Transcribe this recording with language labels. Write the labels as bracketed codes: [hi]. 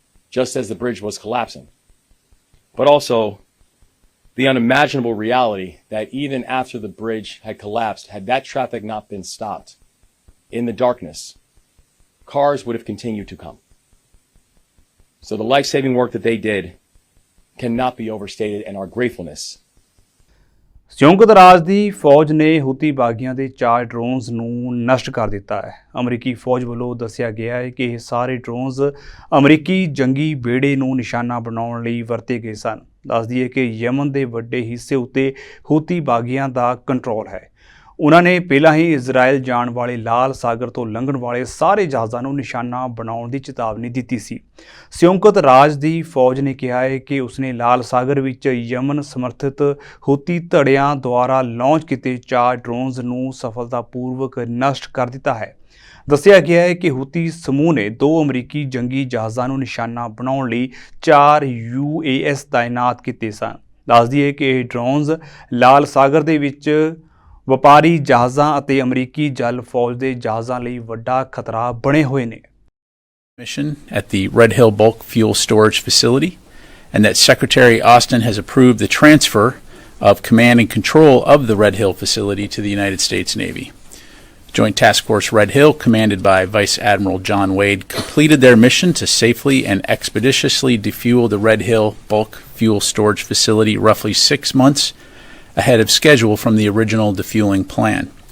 [en] just as the bridge was collapsing. But also the unimaginable reality that even after the bridge had collapsed, had that traffic not been stopped in the darkness, cars would have continued to come. So the life-saving work that they did cannot be overstated, and our gratefulness. [pa] ਸੰਯੁਕਤ ਰਾਜ ਦੀ ਫੌਜ ਨੇ ਹੂਤੀ ਬਾਗੀਆਂ ਦੇ 4 drones ਨੂੰ ਨਸ਼ਟ ਕਰ ਦਿੱਤਾ ਹੈ। ਅਮਰੀਕੀ ਫੌਜ ਵੱਲੋਂ ਦੱਸਿਆ ਗਿਆ ਹੈ ਕਿ ਇਹ ਸਾਰੇ ਡਰੋਨਸ ਅਮਰੀਕੀ ਜੰਗੀ ਬੇੜੇ ਨੂੰ ਨਿਸ਼ਾਨਾ ਬਣਾਉਣ ਲਈ ਵਰਤੇ ਗਏ ਸਨ। ਦੱਸ ਦਈਏ ਕਿ ਯਮਨ ਦੇ ਵੱਡੇ ਹਿੱਸੇ ਉੱਤੇ ਹੂਤੀ ਬਾਗੀਆਂ ਦਾ ਕੰਟਰੋਲ ਹੈ। ਉਹਨਾਂ ਨੇ ਪਹਿਲਾਂ ਹੀ ਇਜ਼ਰਾਈਲ ਜਾਣ ਵਾਲੇ ਲਾਲ ਸਾਗਰ ਤੋਂ ਲੰਘਣ ਵਾਲੇ ਸਾਰੇ ਜਹਾਜ਼ਾਂ ਨੂੰ ਨਿਸ਼ਾਨਾ ਬਣਾਉਣ ਦੀ ਚੇਤਾਵਨੀ ਦਿੱਤੀ ਸੀ। ਸੰਯੁਕਤ ਰਾਜ ਦੀ ਫੌਜ ਨੇ ਕਿਹਾ ਹੈ ਕਿ ਉਸਨੇ ਲਾਲ ਸਾਗਰ ਵਿੱਚ ਯਮਨ ਸਮਰਥਿਤ ਹੂਤੀ ਧੜਿਆਂ ਦੁਆਰਾ ਲਾਂਚ ਕੀਤੇ 4 ਡਰੋਨਸ ਨੂੰ ਸਫਲਤਾਪੂਰਵਕ ਨਸ਼ਟ ਕਰ ਦਿੱਤਾ ਹੈ। ਦੱਸਿਆ ਗਿਆ ਹੈ ਕਿ ਹੂਤੀ ਸਮੂਹ ਨੇ 2 ਅਮਰੀਕੀ ਜੰਗੀ ਜਹਾਜ਼ਾਂ ਨੂੰ ਨਿਸ਼ਾਨਾ ਬਣਾਉਣ ਲਈ 4 UAS ਤਾਇਨਾਤ ਕੀਤੇ ਸਨ। ਦੱਸ ਦਈਏ ਕਿ ਇਹ ਡਰੋਨਸ ਲਾਲ ਸਾਗਰ ਦੇ ਵਿੱਚ ਵਪਾਰੀ ਜਹਾਜ਼ਾਂ ਅਤੇ ਅਮਰੀਕੀ ਜਲ ਫੌਜ ਦੇ ਜਹਾਜ਼ਾਂ ਲਈ ਵੱਡਾ ਖਤਰਾ ਬਣੇ ਹੋਏ ਨੇ। [en] Mission at the Red Hill Bulk Fuel Storage Facility, and that Secretary Austin has approved the transfer of command and control of the Red Hill facility to the United States Navy. Joint Task Force Red Hill, commanded by Vice Admiral John Wade, completed their mission to safely and expeditiously defuel the Red Hill Bulk Fuel Storage Facility roughly 6 months ahead of schedule from the original defueling plan.